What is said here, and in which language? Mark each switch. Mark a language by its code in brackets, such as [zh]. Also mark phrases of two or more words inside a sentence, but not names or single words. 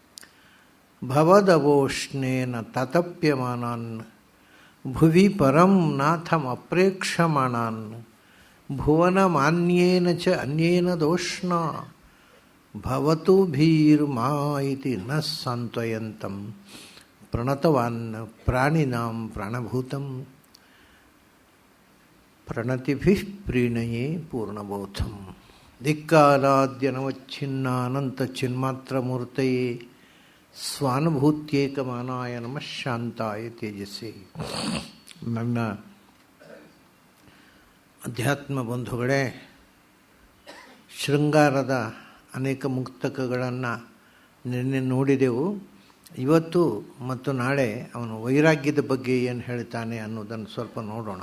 [sa] भवदवोष्णेन ततप्यमानान् भुवि परं नाथमप्रेक्षमाणान् भुवनमान्येन च अन्येन दोष्णा भवतु भीर्मा इति न सान्त्वयन्तं प्रणतवान् प्राणिनां प्राणभूतं प्रणतिभिः प्रीणये पूर्णबोधम् दिक्कालाद्यनवच्छिन्नानन्तचिन्मात्रमूर्तये स्वानुभूत्येकमानाय नमः ಶಾಂತಾಯ ತೇಜಸ್ಸೇ. [kn] ನನ್ನ ಅಧ್ಯಾತ್ಮ ಬಂಧುಗಳೇ, ಶೃಂಗಾರದ ಅನೇಕ ಮುಕ್ತಕಗಳನ್ನು ನಿನ್ನೆ ನೋಡಿದೆವು. ಇವತ್ತು ಮತ್ತು ನಾಳೆ ಅವನು ವೈರಾಗ್ಯದ ಬಗ್ಗೆ ಏನು ಹೇಳ್ತಾನೆ ಅನ್ನೋದನ್ನು ಸ್ವಲ್ಪ ನೋಡೋಣ.